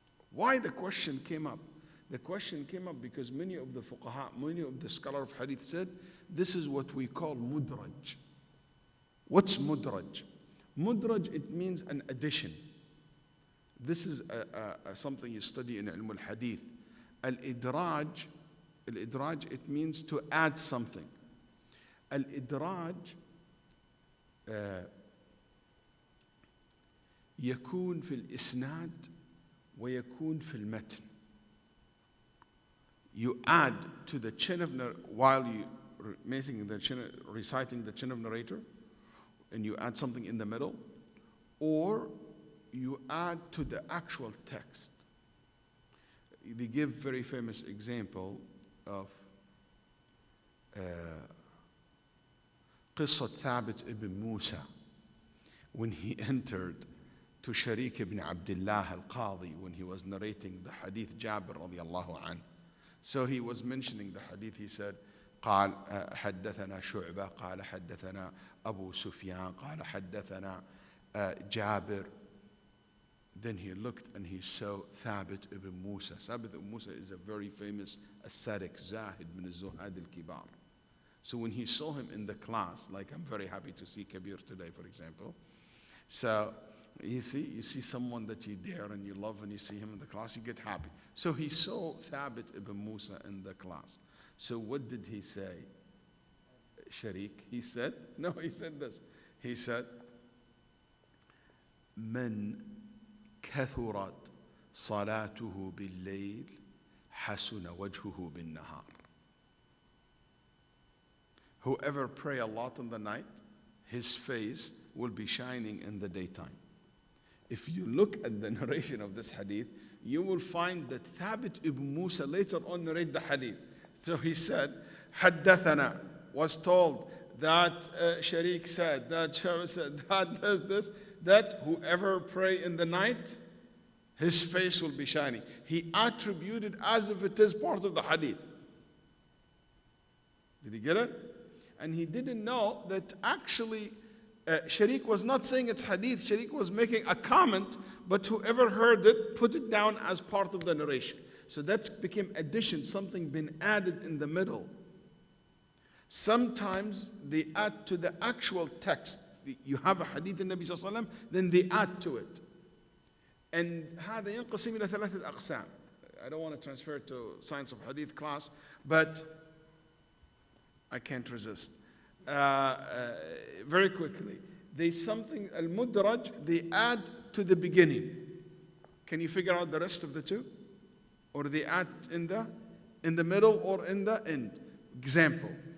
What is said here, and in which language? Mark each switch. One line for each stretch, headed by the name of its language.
English: Why the question came up? The question came up because many of the fuqaha, many of the scholars of hadith said, this is what we call mudraj. What's mudraj? Mudraj, it means an addition. This is something you study in ilm al-hadith. Al-idraj, it means to add something.
Arabic: Al-idraj يكون في الإسناد ويكون في المتن.
English: You add to the chain of while you reciting the chain of narrator, and you add something in the middle, or you add to the actual text. They give very famous example of قصة Thabit ibn Musa when he entered to Sharik ibn Abdullah al-Qadi when he was narrating the hadith Jabir radiallahu anhu. So he was mentioning the hadith. He said,
Arabic: قال حدثنا شعبة قال حدثنا أبو سفيان قال حدثنا جابر.
English: Then he looked and he saw Thabit ibn Musa. Thabit ibn Musa is a very famous ascetic, Zahid min al-Zuhad al-Kibar. So when he saw him in the class, like I'm very happy to see Kabir today, for example. So you see someone that you dare and you love and you see him in the class, you get happy. So he saw Thabit ibn Musa in the class. So what did he say? Sharik, he said this. He said,
Arabic: من كثرت صلاته بالليل حسن وجهه بالنهار.
English: Whoever pray a lot in the night, his face will be shining in the daytime. If you look at the narration of this hadith, you will find that Thabit ibn Musa later on narrate the hadith. So he said, حدثنا, was told that Sharik said, that Sharik said, that does this, that whoever pray in the night, his face will be shining. He attributed as if it is part of the hadith. Did you get it? And he didn't know that actually Sharik was not saying it's hadith. Sharik was making a comment, but whoever heard it put it down as part of the narration. So that became addition, something been added in the middle. Sometimes they add to the actual text. You have a hadith in Nabi sallallahu alaihi wasallam, then they add to it.
Arabic: And هذا ينقسم إلى ثلاثة أقسام.
English: I don't want to transfer to science of hadith class, but I can't resist. Very quickly, there's something al-mudraj they add to the beginning. Can you figure out the rest of the two? Or they add in the middle or in the end? Example.